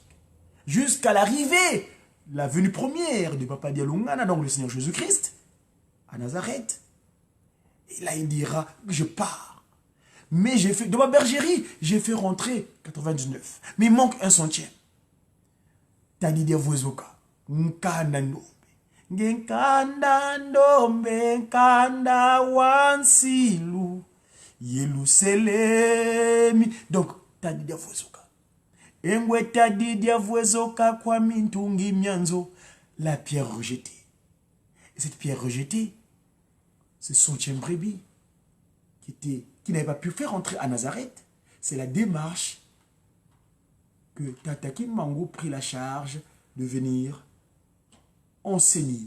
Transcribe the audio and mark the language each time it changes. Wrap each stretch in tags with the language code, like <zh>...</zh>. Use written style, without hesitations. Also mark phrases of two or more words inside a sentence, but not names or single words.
<fr>Jusqu'à l'arrivée, la venue première de Papa Dialungana, donc le Seigneur Jésus-Christ, à Nazareth. Et là, il dira, je pars. Mais j'ai fait, de ma bergerie, j'ai fait rentrer 99. Mais il manque un centième.</fr> <kg>Tadi de Vozoka. Nkanda ndombe. Nkanda ndombe, nkanda wansilu. Yelu selemi.</kg> <fr>Donc,</fr> <kg>tadi de Vozoka. Engwe tadi de Vozoka kwa mintungi mianzo.</kg> <fr>La pierre rejetée. Et cette pierre rejetée, ce centième brebis qui n'avait pas pu faire entrer à Nazareth, c'est la démarche que Tata Kimbangu prit la charge de venir enseigner.</fr>